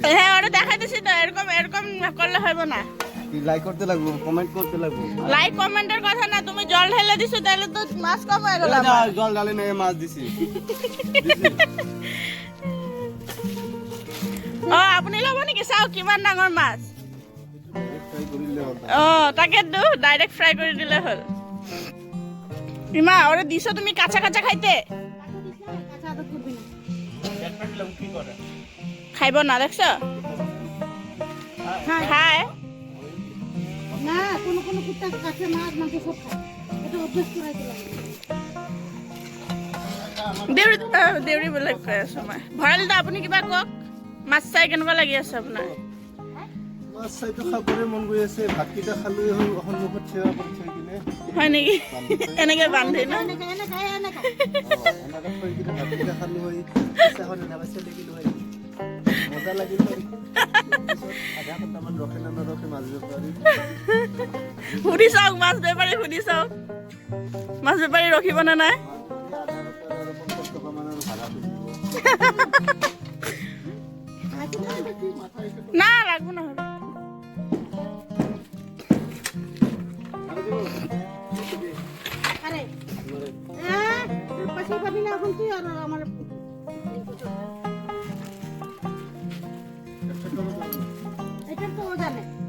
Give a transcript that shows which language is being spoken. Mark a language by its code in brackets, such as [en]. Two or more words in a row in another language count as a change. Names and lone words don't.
[bn] হ্যাঁ, ওটা দেখাইতেছি তো, এরকম এরকম করলে হইব না। কি লাইক করতে লাগবো, কমেন্ট করতে লাগবো? লাইক কমেন্টের কথা না, তুমি জল ঢেলে দিছো তাহলে তো মাছ কম হয়ে গেল। জল ডালে না, মাছ দিছি। [as] ও, আপনি লব নেকি? চাও কিমান ডাঙৰ মাছ। ফ্রাই করিলে হল। [bn] ও, তাকেতো ডাইরেক্ট ফ্রাই করে দিলে হল। ইমা, ওরে দিছো তুমি কাঁচা কাঁচা খাইতে? কাঁচা আদা করবি না। খাইব না, দেখছো? খায়। খায়। না, কোনো কোনো কুত্তা কাছে মাছ মাংস সব খায়, এটা অভ্যাস করাইতে লাগে। [as] দেউৰী বেলেগ কৈ আছো মই। ভঁৰাল দা, আপুনি কিবা কওক। মাছ চাই কেনেকুৱা লাগি আছে আপোনাৰ? মাছ চাইতো খাবৰে মন গৈ আছে, ভাতকেইটা খালোৱে হ'ল, সন্মুখত থিয় থৈ কিনে। হয় নেকি? এনেকে বান্ধে ন? এনেকে এনেকে এনেকে এনেকে থৈ কিনে ভাতকেইটা খালো হয়, পিছাখন নাবাচে দেখিলো হয়, মজা লাগিল হয়। আধা ঘণ্টামান ৰখে না নৰখে মাছ বেপাৰী। সুধি চাওক, মাছ বেপাৰী সুধি চাওক, মাছ বেপাৰী ৰখিব নে নাই। আধা ঘণ্টা আৰু 50 টকা মানৰ ভাড়া দিব। [bn] না, লাগবো না। আরে তোর পয়সা পাবি না এখন তুই, আর আমার এটা তো ও জানে।